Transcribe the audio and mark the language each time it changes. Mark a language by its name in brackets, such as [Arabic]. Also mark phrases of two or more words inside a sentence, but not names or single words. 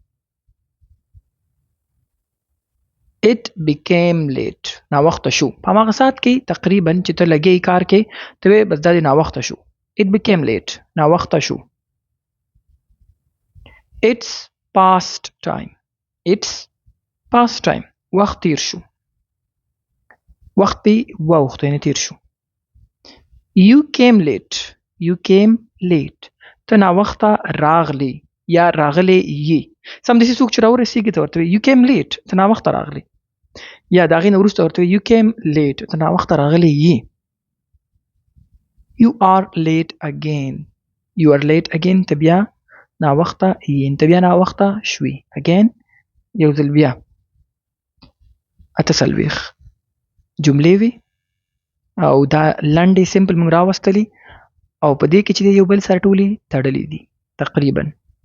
[English] It became late. [Pashto] ناوخته شو. په هغه ساعت کې تقریبا چې ته لګي کار کې ته بس دا ناوخته شو. [English] It became late. [Pashto] ناوخته شو. [English] It's past time. It's past time. [Pashto] وخت تیر شو. وخت پی وخت یعنی تیر شو. [English] You came late. You came late. [Pashto] ته ناوخته راغلی یا راغلی یې. سم داسې څوک چې راورسېږي ته ورته [English] you came late. [Pashto] ته ناوخته راغلی. یا د هغې نه وروسته ورته [English] you came late. [Pashto] ته ناوخته راغلی یې. [English] You are late again. You are late again. [Pashto] ته بیا ناوخته یې. ته بیا ناوخته شوي. Again یو ځل بیا. اته څلوېښت جملې وي او دا لنډې سمپل موږ راوستلې او په دې کې چې یو بل سره ټولې تړلې دي تقریبا.